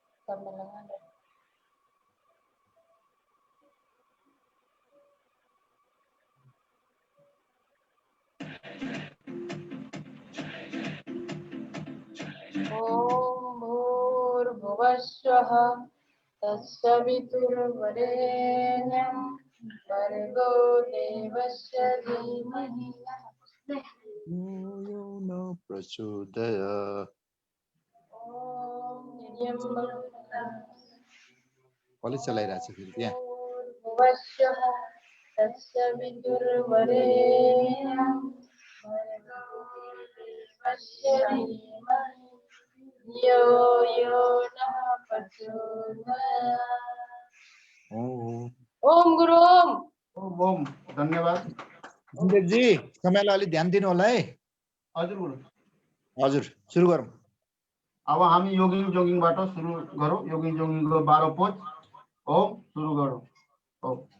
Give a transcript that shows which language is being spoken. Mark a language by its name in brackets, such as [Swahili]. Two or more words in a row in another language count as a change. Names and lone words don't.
[Sanskrit] ॐ भूर्भुवस्वः तत्सवितुर्वरेण्यं भर्गो देवस्य धीमहि यो न प्रचोदयात्। ॐ निर्यम्बं [Nepali] कलेज चलाइरहेको छ फेरि त्यहाँ। [Sanskrit] भूर्भुवस्वः तत्सवितुर्वरेण्यं भर्गो देवस्य धीमहि यो नः प्रचोदयात्। [Nepali] ओम गुरु ओम। ओम धन्यवाद। जी समयलाई अलि ध्यान दिनु होला है। हजुर गुरु। हजुर सुरु गरौँ। अब हामी योगिङ जोगिङबाट सुरु गरौँ। योगिङ जोगिङको 12 पोज। ओम सुरु गरौँ। ओम